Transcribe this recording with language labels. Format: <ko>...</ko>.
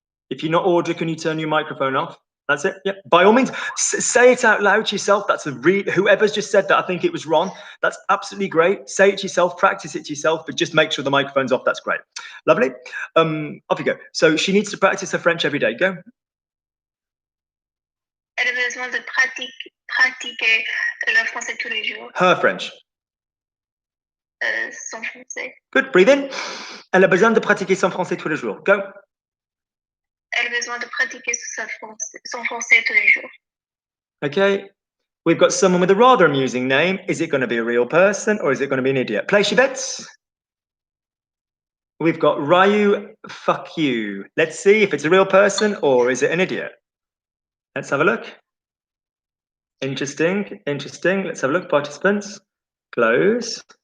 <en>If you're not Audra, can you turn your microphone off? That's it. Yeah. By all means, say it out loud to yourself. That's whoever's just said that. I think it was Ron. That's absolutely great. Say it to yourself. Practice it to yourself. But just make sure the microphone's off. That's great. Lovely. Off you go. So she needs to practice her French every day. Go.</en> <fr>Elle a besoin de pratiquer le français tous les jours.</fr> <en>Her French.</en> <fr>Son français.</fr> <en>Good. Breathe in.</en> <fr>Elle a besoin de pratiquer son français tous les jours.</fr> <en>Go.</en> <fr>Elle a besoin de pratiquer son français tous les jours.</fr> <en>Okay. We've got someone with a rather amusing name. Is it going to be a real person or is it going to be an idiot? Place your bets. We've got Ryu, fuck you. Let's see if it's a real person or is it an idiot? Let's have a look. Interesting. Let's have a look. Participants. Close.</en>